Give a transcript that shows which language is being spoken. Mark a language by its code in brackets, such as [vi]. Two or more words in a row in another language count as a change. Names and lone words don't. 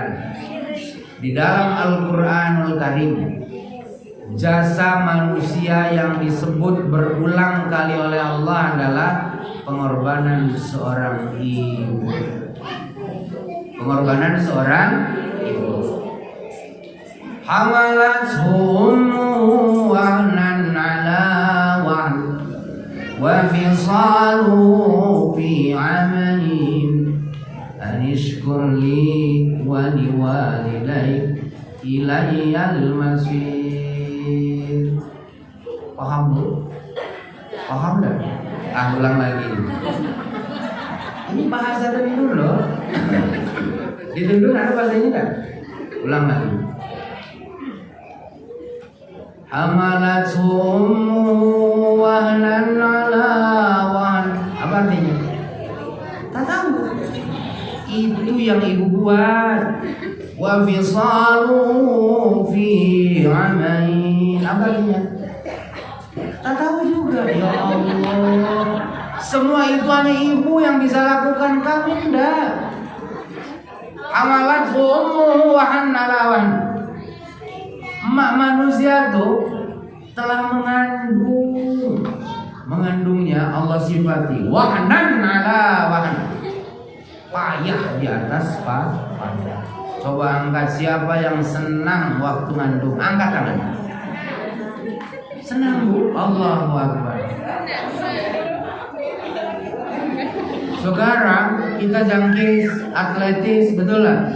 [id] Di dalam Al-Quranul Karim, jasa manusia yang disebut berulang kali oleh Allah adalah pengorbanan seorang ibu. Pengorbanan seorang ibu. [ar] حملته أمه وهنا على وهن وفصاله في عامين أن اشكر لي ولوالديك إلي المصير. [id] Paham bu? Paham dah? Ulang lagi. Ini bahasa dari dulu loh. Di dulu ada bahasanya kan? Ulang lagi. [ar] حملته أمه وهنا على وهن. [id] Apa artinya? Tak tahu. Itu yang ibu buat. [ar] وفصاله في عامين. [id] Apa artinya? Tak tahu juga. [ar] يا الله. [id] Semua itu hanya ibu yang bisa lakukan, kami enggak. [ar] حملته أمه وهنا على وهن. [id] Emak manusia tuh telah mengandungnya Allah sifati [ar] وهنا على وهن, [id] payah di atas payah. Coba angkat siapa yang senang waktu ngandung, angkat tangan. Senang bu? [ar] الله أكبر. [id] Sekarang kita jangkis atletis, betul lah.